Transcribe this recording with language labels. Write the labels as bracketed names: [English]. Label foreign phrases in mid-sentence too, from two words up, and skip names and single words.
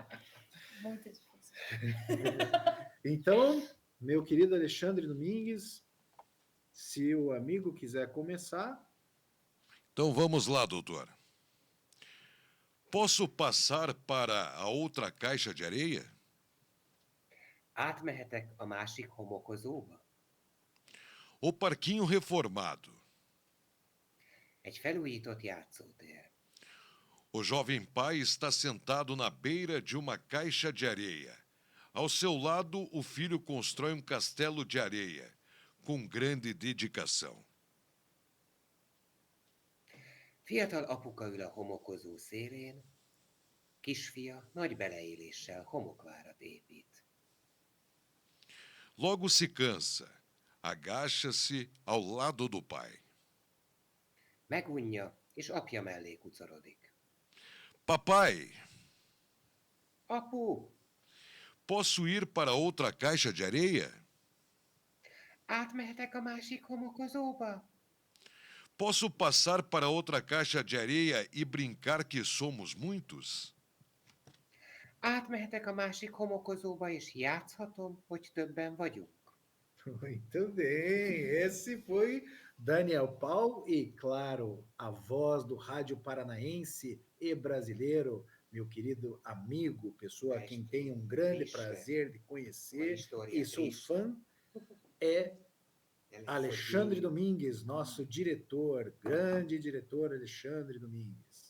[Portuguese] Muito difícil. Então, meu querido Alexandre Domingues, se o amigo quiser começar. Então vamos lá, doutor. Posso passar para a outra caixa de areia? [Hungarian] Átmehetek a másik homokozóba? [Portuguese] O parquinho reformado. [Hungarian] Egy felújított játszótér. [Portuguese] O jovem pai está sentado na beira de uma caixa de areia. Ao seu lado, o filho constrói um castelo de areia, com grande dedicação. [Hungarian] Fiatal apuka ül a homokozó szélén, kisfia nagy beleéléssel homokvárat épít. [Portuguese] Logo se cansa, agacha-se ao lado do pai. [Hungarian] Megunja, és apja mellé kucarodik. [Portuguese] Papai, [Hungarian] Apu, [Portuguese] posso ir para outra caixa de areia? [Hungarian] átmehetek a másik homokozóba? [Portuguese] Posso passar para outra caixa de areia e brincar que somos muitos? [Hungarian] Átmehetek a másik homokozóba, és játszhatom, hogy többen vagyunk? [Portuguese] Muito bem, esse foi Daniel Paul e, claro, a voz do rádio paranaense e brasileiro, meu querido amigo, pessoa a quem tenho um grande prazer de conhecer e sou fã, é Alexandre Domingues, nosso diretor, grande diretor Alexandre Domingues.